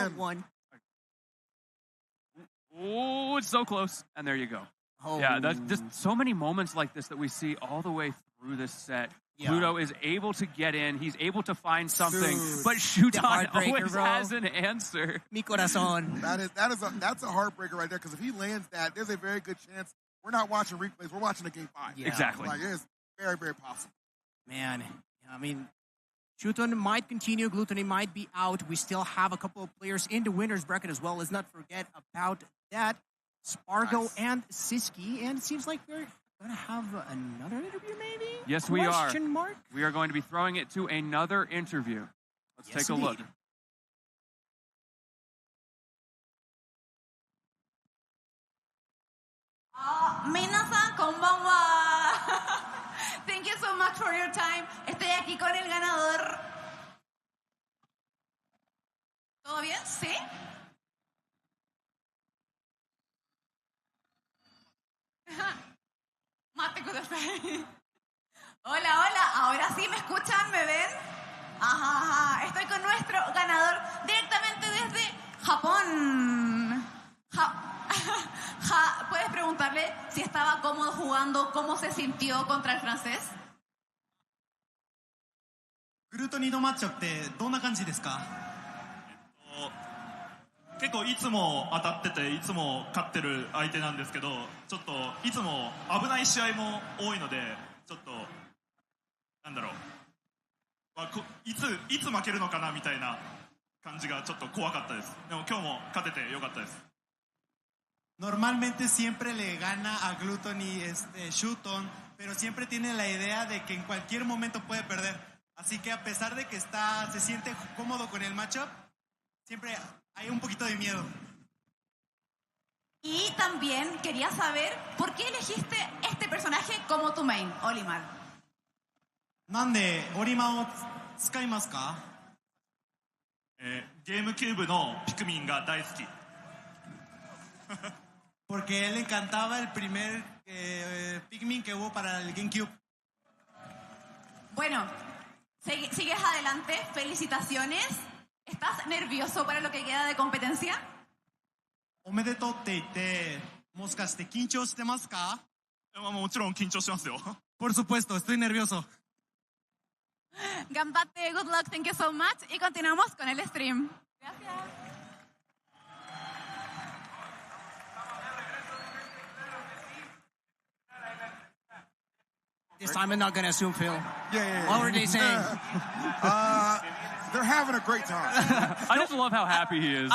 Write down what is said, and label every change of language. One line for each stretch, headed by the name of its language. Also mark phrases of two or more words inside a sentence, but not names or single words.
English: a long one. Oh, it's so close. And there you go. Oh. Yeah, there's just so many moments like this that we see all the way through this set. Yeah. Pluto is able to get in. He's able to find something, Dude. but Shuton heartbreaker, always bro. has an answer.
Spanish: Mi corazón.
English: That's a heartbreaker right there, because if he lands that, there's a very good chance we're not watching replays, we're watching a game 5. Yeah. Exactly. Like, it's very, very possible. Man, I mean, Shuton might continue. Gluttony might be out. We still have a couple of players in the winner's bracket as well. Let's not forget about that. Spargo Nice. and Siski. And it seems like we're going to have another interview, maybe? Yes, we are. Question mark? We are going to be throwing it to another interview. Let's Yes, take a look. indeed.
Japanese: みなさん、こんばんは.
English: Thank you so much for your time.
Spanish: Estoy aquí con el ganador. ¿Todo bien? ¿Sí?
Japanese: 待って ください.
Spanish: Hola, hola. Ahora sí me escuchan, ¿me ven? Ajá. Estoy con nuestro ganador directamente desde Japón. ¿Puedes preguntarle si estaba cómodo jugando, cómo se sintió contra el francés?
Japanese: グルートニードマッチアップってどんな感じですか？結構いつも当たってていつも勝ってる相手なんですけど、ちょっといつも危ない試合も多いので、ちょっとなんだろう、いつ負けるのかなみたいな感じがちょっと怖かったです。でも今日も勝ててよかったです。
Spanish: Normalmente siempre le gana a Gluttony Shuton, pero siempre tiene la idea de que en cualquier momento puede perder. Así que a pesar de que se siente cómodo con el matchup, siempre hay un poquito de miedo. Y también quería saber por qué elegiste este personaje como tu main, Olimar.
Japanese: なんでオリマを使いますか？ゲームキューブのピクミンが大好き。
Spanish: Porque él le encantaba el primer Pikmin que hubo para el GameCube. Bueno, sigues adelante. Felicitaciones. ¿Estás nervioso para lo que queda de competencia?
Japanese: おめでとうって言って、もしかして緊張してますか？もちろん緊張してますよ。
Spanish: Por supuesto, estoy nervioso.
Japanese: Gambate,
English: good luck, thank you so much.
Spanish: Y continuamos con el stream. Gracias.
English: This time I'm not going to assume, Phil. Yeah. What were they saying? They're having a great time. I just love how happy he is.